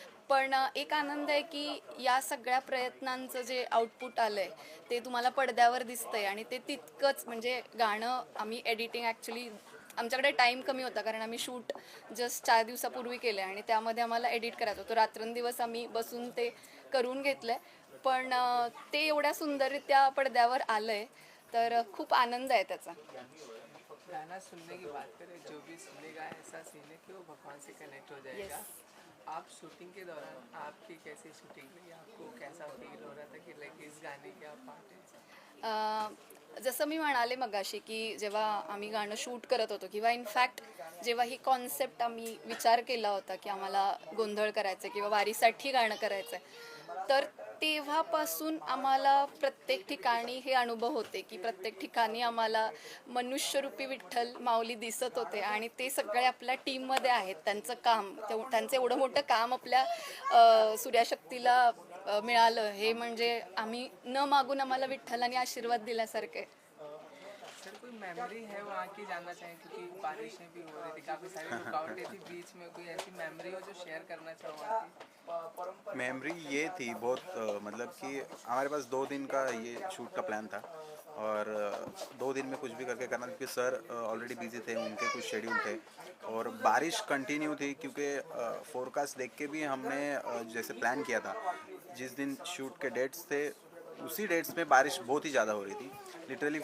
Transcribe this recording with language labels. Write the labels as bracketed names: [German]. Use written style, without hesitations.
[Marathi] पण एक आनंद आहे की या सगळ्या प्रयत्नांचं जे आउटपुट आलं आहे ते तुम्हाला पडद्यावर दिसतंय आणि ते तितकंच म्हणजे गाणं आम्ही एडिटिंग ॲक्च्युली आमच्याकडे टाईम कमी होता कारण आम्ही शूट जस्ट 4 दिवसापूर्वी केलं आहे आणि त्यामध्ये आम्हाला एडिट करायचं होतं. रात्रंदिवस आम्ही बसून ते करून घेतलं आहे, पण ते एवढ्या सुंदररित्या पडद्यावर आलं आहे, तर खूप आनंद आहे त्याचा. [Hindi] गाना सुनने की बात करें, जो भी सुनेगा ऐसा सीन है कि वो भगवान से कनेक्ट हो जाएगा। आप शूटिंग के दौरान आपकी कैसी शूटिंग रही, आपको कैसा फील हो रहा था कि लाइक इस गाने के आप पार्ट हैं? [Marathi] जसं मी म्हणाले मगाशी की जेव्हा आम्ही गाणं शूट करत होतो किंवा इनफॅक्ट जेव्हा ही कॉन्सेप्ट आम्ही विचार केला होता की आम्हाला गोंधळ करायचं किंवा वारीसाठी गाणं करायचं आहे, तर तेव्हापासून आम्हाला प्रत्येक ठिकाणी हे अनुभव होते की प्रत्येक ठिकाणी आम्हाला मनुष्यरूपी विठ्ठल माऊली दिसत होते आणि ते सगळे आपल्या टीममध्ये आहेत. त्यांचं काम त्यांचं एवढं मोठं काम आपल्या सूर्याशक्तीला मिळालं हे म्हणजे आम्ही न मागून आम्हाला विठ्ठलाने आशीर्वाद दिल्यासारखे. [Hindi] सर कोई मेमोरी है वहाँ की जानना चाहें, क्योंकि बारिशें भी हो रही थी, काफ़ी सारी रुकावटें थी बीच में, कोई ऐसी मेमोरी हो जो शेयर करना चाहो वहाँ की? मेमोरी ये थी बहुत मतलब कि हमारे पास 2 दिन का ये शूट का प्लान था और 2 दिन में कुछ भी करके करना, क्योंकि सर ऑलरेडी बिजी थे, उनके कुछ शेड्यूल थे और बारिश कंटिन्यू थी, क्योंकि फोरकास्ट देख के भी हमने जैसे प्लान किया था, जिस दिन शूट के डेट्स थे उसी डेट्स में बारिश बहुत ही ज़्यादा हो रही थी लिटरली.